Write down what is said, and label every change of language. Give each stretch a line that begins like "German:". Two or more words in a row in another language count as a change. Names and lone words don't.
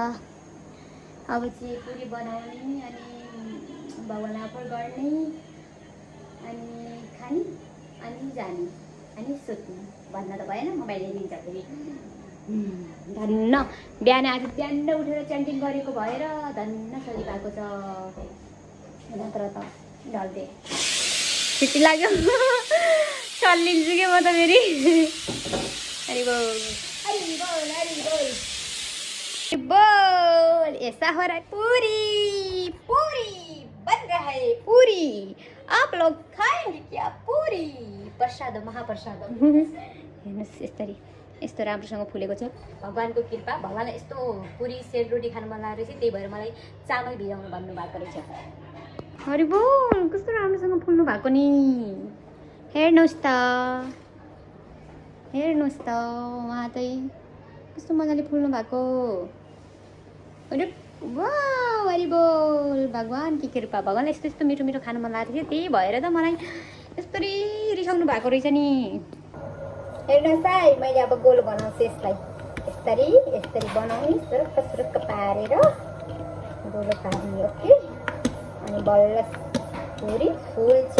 Nepali: अब चाहिँ पुरी बनाउने अनि भगवानलाई अर्पण गर्ने अनि खाने अनि जाने अनि सुत्ने भन्न त भएन। मोबाइल हेरिन्छ फेरि। धन्न बिहान आज बिहान उठेर च्यान्टिङ गरेको भएर धन्न सही भएको छ। नत्र त ढल्दे छिट्टी लाग्यो। चल्लिन्छु कि म त फेरि। हरि बोल हरि बोल हरि बोल बोल।
Hindi: ऐसा हो रहा है पूरी पूरी बन रहा है। पूरी आप लोग खाएंगे क्या? पूरी प्रसाद महाप्रसाद।
Nepali: हेर्नुहोस् यसरी यस्तो राम्रोसँग फुलेको छ। भगवानको कृपा। भगवानलाई यस्तो पुरी सेलरोटी खानु मन लागेको रहेछ, त्यही भएर मलाई चामल भिजाउनु भन्नुभएको रहेछ। हरि बोल कस्तो राम्रोसँग फुल्नु भएको नि। हेर्नुहोस् त हेर्नुहोस् त, उहाँ चाहिँ कस्तो मजाले फुल्नु भएको। वाह हरि बोल।
Hindi: भगवान की कृपा।
Nepali: भगवानलाई यस्तो यस्तो मिठो मिठो खानु मन लागेको थियो, त्यही भएर त मलाई यस्तरी रिसाउनु भएको रहेछ नि। हेर्नुहोस् है, मैले अब गोलो बनाउँछु यसलाई। यस्तरी यस्तरी बनाउने, सुरुक्क सुरुक्क पारेर गोलो पार्ने। ओके, अनि बल्ल पुरी फुल्छ।